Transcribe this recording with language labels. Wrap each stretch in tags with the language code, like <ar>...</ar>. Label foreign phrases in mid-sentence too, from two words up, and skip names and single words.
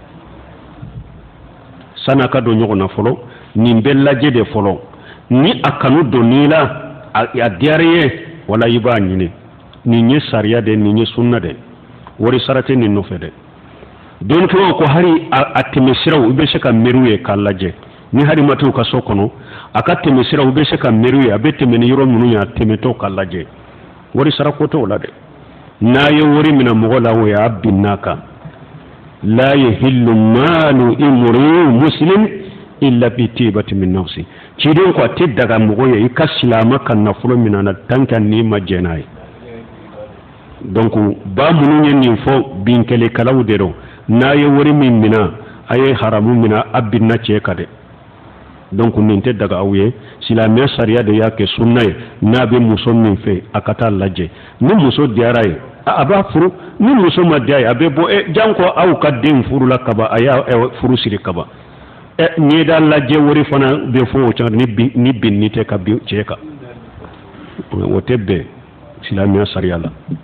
<bm>san'a ka don ɲɔgɔn na fɔlɔ nin bɛ lajɛ de fɔlɔ ni a kanu don n'i la a diyara i ye wala i b'a ɲini nin ye sariya de nin ye sunna de wari sara tɛ nin nɔfɛ dɛ dɔnnikɛlaw ko hali a tɛmɛsiraw i bɛ se ka mɛriw ye k'a lajɛ ni hali ma t'u ka so kɔnɔ a ka tɛmɛsiraw i bɛ se ka mɛriw ye a bɛ tɛmɛ ni yɔrɔ minnu ye a tɛmɛtɔ k'a lajɛ wari sara ko t'o la dɛ n'a ye wari minɛ mɔgɔ la o y'a bin n'a kan la</bm> <ar>يحل مال امرئ مسلم إلا بطيبة من نفسه</ar> <bm>ciden ko a tɛ daga mɔgɔ ye i ka silamɛ ka nafolo minɛ na</bm> <fr>tant que</fr> <bm>n'i ma jɛn n'a ye donc ba minnu ye nin fɔ binkelekɛlaw de don n'a ye wari min minɛ a ye haramu minɛ a binna cɛ kan dɛ donc nin tɛ daga aw ye silamɛ sariya de y'a kɛ sunna ye n'a bɛ muso min fɛ a ka taa lajɛ ni muso diyara ye a b'a furu ni muso ma diya ye a bɛ bɔ janko aw ka den furu la kaba a y'a furu siri kaba ɲɛda lajɛ wari fana bɛ fɔ o can ni binni tɛ ka bin cɛ kan o tɛ bɛn silamɛya sariya la</bm>